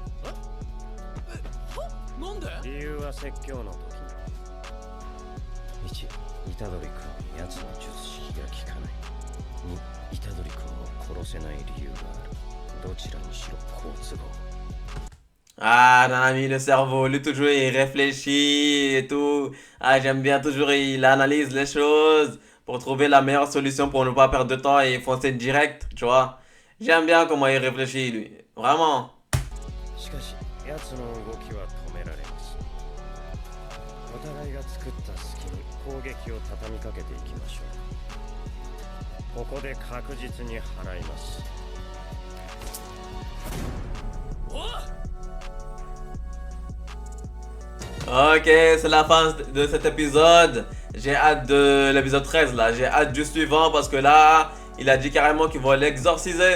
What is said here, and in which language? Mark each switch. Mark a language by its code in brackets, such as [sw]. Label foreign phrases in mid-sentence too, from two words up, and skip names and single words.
[ja] なんで理由は説教の時に1虎杖君に奴の術式が効かない2虎杖君を殺せない理由があるどちらにしろ好都合 [fr] Ah, Nanami, le cerveau, lui toujours il réfléchit et tout. Ah, j'aime bien toujours, il analyse les choses pour trouver la meilleure solution pour ne pas perdre de temps et foncer direct, tu vois. J'aime bien comment il réfléchit, lui. Vraiment. [ja] しかし奴の動きは止められますお互いが作った隙に攻撃を畳みかけていきましょうここで確実に払います [fr] Ok, c'est la fin de cet épisode. J'ai hâte de l'épisode 13 là. J'ai hâte du suivant parce que là, il a dit carrément qu'il va l'exorciser.